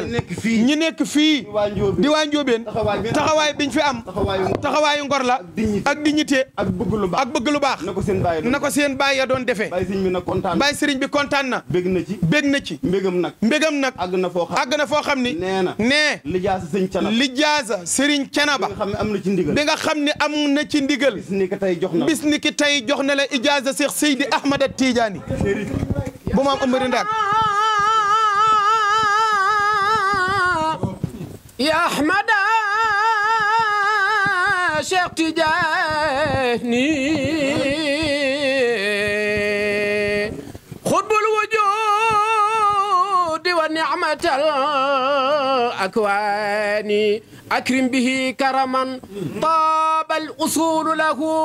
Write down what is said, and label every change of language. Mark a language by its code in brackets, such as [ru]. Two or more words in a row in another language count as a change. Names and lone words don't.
[wo] ñi nekk fii di waa Njóobeen taxawaay biñ fi am taxawaayu ngor la ak dignité ak bëgg lu baax na ko seen baay ya doon defee baay sëriñ bi kontaan na bég na ci mbégam nag àgg na foo xam ni nee lijaasa sëriñ Canaba bi nga xam ne am na ci ndigal bis ni ki tey jox na la ijaasa Cheikh Seydi Ahmad Tidiane bu maam Amari Ndak [ar] يا أحمد شيخ تجاني خطب الوجود ونعمة الأكوان أكرم به كرما طاب الأصول له